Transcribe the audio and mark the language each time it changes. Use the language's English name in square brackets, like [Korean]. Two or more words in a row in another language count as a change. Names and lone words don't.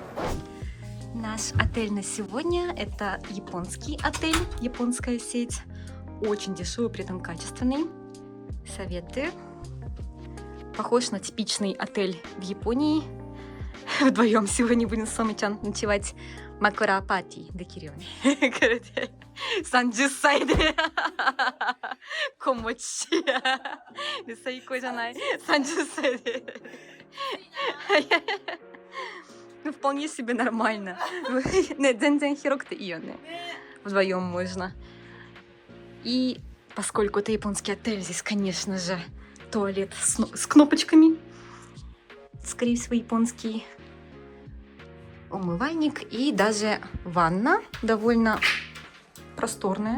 [Russian] Наш отель на сегодня – это японский отель, японская сеть. Очень дешевый, при этом качественный. Советую. Похож на типичный отель в Японии. Вдвоем сегодня будем с Соми-чан ночевать. [Japanese] 枕パーティーできるね. 30 歳で子持ちで最高じゃない30歳で [Russian] Ну, вполне себе нормально. [Japanese] Дзен-дзен 広くていいよね. [Russian] Вдвоем можно. И поскольку это японский отель, здесь, конечно же, туалет с кнопочками. Скорее всего, японский умывальник и даже ванна довольно просторная.